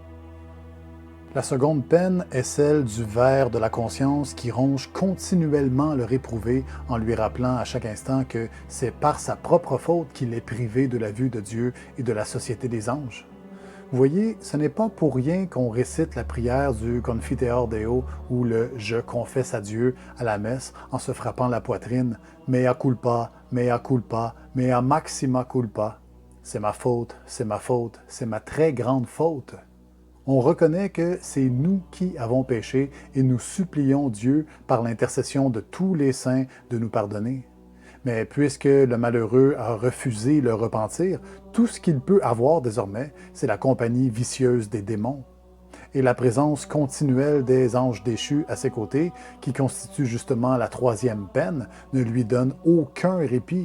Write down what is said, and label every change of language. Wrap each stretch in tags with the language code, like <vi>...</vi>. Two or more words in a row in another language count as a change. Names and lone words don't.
<fr>La seconde peine est celle du ver de la conscience qui ronge continuellement le réprouvé en lui rappelant à chaque instant que c'est par sa propre faute qu'il est privé de la vue de Dieu et de la société des anges. Vous voyez, ce n'est pas pour rien qu'on récite la prière du</fr> <la>Confiteor Deo</la> <fr>ou le « Je confesse à Dieu » à la messe en se frappant la poitrine «</fr> <la>Mea culpa, mea culpa, mea maxima culpa ».</la> <fr>C'est ma faute, c'est ma faute, c'est ma très grande faute. On reconnaît que c'est nous qui avons péché et nous supplions Dieu par l'intercession de tous les saints de nous pardonner. Mais puisque le malheureux a refusé le repentir, tout ce qu'il peut avoir désormais, c'est la compagnie vicieuse des démons et la présence continuelle des anges déchus à ses côtés, qui constitue justement la 3e peine, ne lui donne aucun répit.</fr>